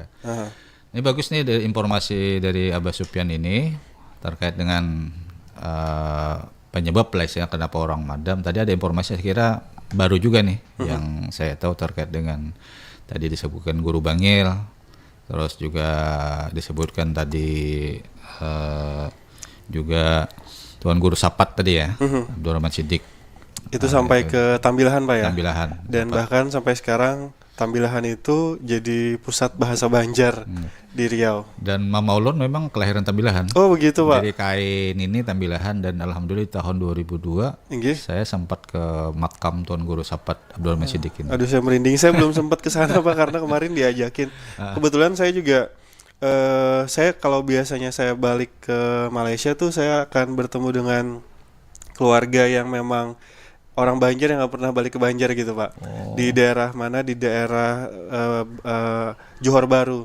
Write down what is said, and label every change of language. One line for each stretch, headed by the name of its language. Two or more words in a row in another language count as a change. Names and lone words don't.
Indonesian: Ini bagus nih dari informasi dari Abah Sofyan ini terkait dengan penyebab lah ya kenapa orang madam. Tadi ada informasi saya kira baru juga nih yang saya tahu terkait dengan tadi disebutkan Guru Bangil, terus juga disebutkan tadi juga Tuan Guru Sapat tadi ya, Abdurrahman Siddiq. Itu sampai ke Tambilahan Pak ya? Tambilahan. Dan bahkan sampai sekarang Tambilahan itu jadi pusat bahasa Banjar di Riau. Dan Mama Ulun memang kelahiran Tambilahan. Oh begitu Pak? Jadi kain ini Tambilahan dan alhamdulillah tahun 2002 saya sempat ke makam Tuan Guru Sapat Abdurrahman Siddiq ini. Aduh saya merinding, saya belum sempat ke sana Pak karena kemarin diajakin. Kebetulan saya juga saya kalau biasanya saya balik ke Malaysia tuh saya akan bertemu dengan keluarga yang memang orang Banjar yang nggak pernah balik ke Banjar gitu Pak. Di daerah mana? Di daerah Johor Bahru.